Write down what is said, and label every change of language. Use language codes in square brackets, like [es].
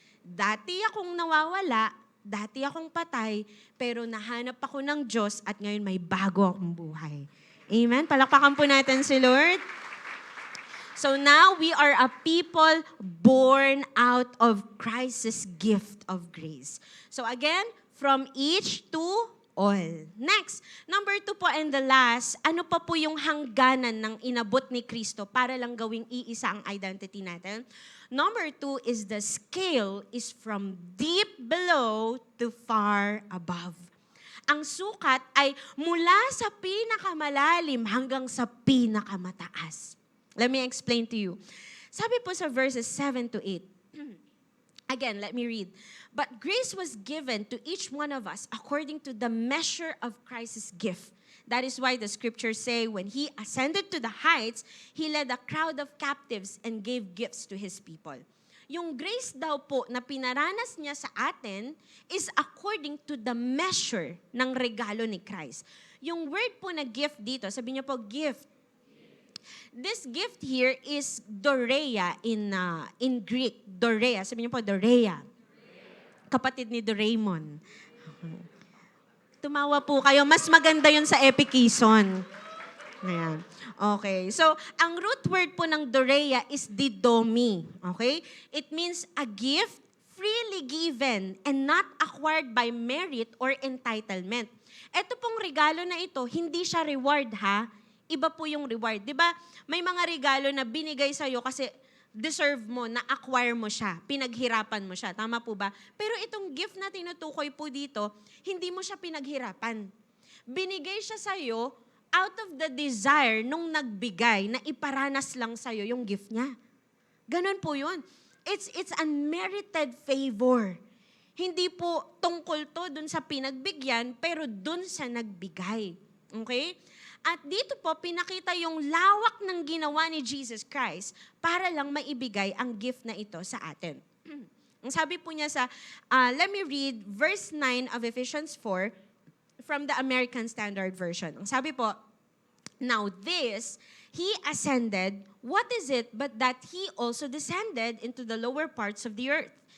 [tl] Dati akong nawawala, dati akong patay, pero nahanap ako ng Diyos at ngayon may bago akong buhay. Amen? Palakpakan po natin si Lord. [en] So now we are a people born out of Christ's gift of grace. So again, from each to all. Next, number 2 [tl] po [en] and the last, [tl] ano pa po yung hangganan ng inabot ni Kristo para lang gawing iisa ang identity natin? [en] Number 2 is the scale is from deep below to far above. [tl] Ang sukat ay mula sa pinakamalalim hanggang sa pinakamataas. [en] Let me explain to you. [tl] Sabi po sa verses 7 to 8. [en] Again, let me read. But grace was given to each one of us according to the measure of Christ's gift. That is why the scriptures say, when He ascended to the heights, He led a crowd of captives and gave gifts to His people. [tl] Yung grace daw po na pinaranas niya sa atin [en] is according to the measure [tl] ng regalo ni Christ. Yung word po na gift dito, sabi niyo po gift. [en] This gift here is Dorea in Greek. [tl] Dorea. Sabi niyo po, Dorea. Kapatid ni Doraemon. Tumawa po kayo. Mas maganda yun sa Epikison. Ayan. Okay. So, ang root word po ng Dorea is didomi. [en] Okay? It means a gift freely given and not acquired by merit or entitlement. [tl] Ito pong regalo na ito, hindi siya reward ha. Iba po yung reward. Di ba? May mga regalo na binigay sa'yo kasi deserve mo, na-acquire mo siya, pinaghirapan mo siya. Tama po ba? Pero itong gift na tinutukoy po dito, hindi mo siya pinaghirapan. Binigay siya sa'yo [en] out of the desire [tl] nung nagbigay na iparanas lang sa'yo yung gift niya. Ganon po yun. [en] It's unmerited favor. [tl] Hindi po tungkol to dun sa pinagbigyan, pero dun sa nagbigay. Okay? At dito po, pinakita yung lawak ng ginawa ni Jesus Christ para lang maibigay ang gift na ito sa atin. Ang sabi po niya [en] let me read verse 9 of Ephesians 4 from the American Standard Version. [tl] Ang sabi po, [en] now this, He ascended, what is it but that He also descended into the lower parts of the earth?